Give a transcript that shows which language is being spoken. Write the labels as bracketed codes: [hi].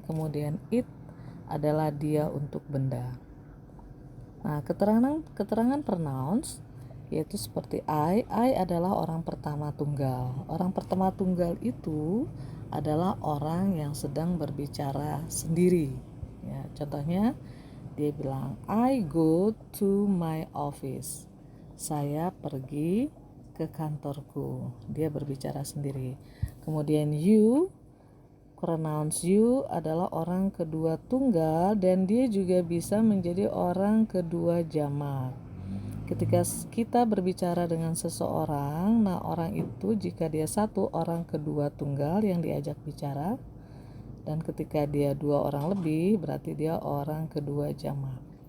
[id] Kemudian it adalah dia untuk benda. Nah, keterangan pronouns yaitu seperti I adalah orang pertama tunggal. Orang pertama tunggal itu adalah orang yang sedang berbicara sendiri. Ya, contohnya dia bilang, [en] I go to my office. [id] Saya pergi ke kantorku. Dia berbicara sendiri. Kemudian you, pronouns you adalah orang kedua tunggal dan dia juga bisa menjadi orang kedua jamak. Ketika kita berbicara dengan seseorang, nah orang itu jika dia satu orang kedua tunggal yang diajak bicara, dan ketika dia dua orang lebih berarti dia orang kedua jamak.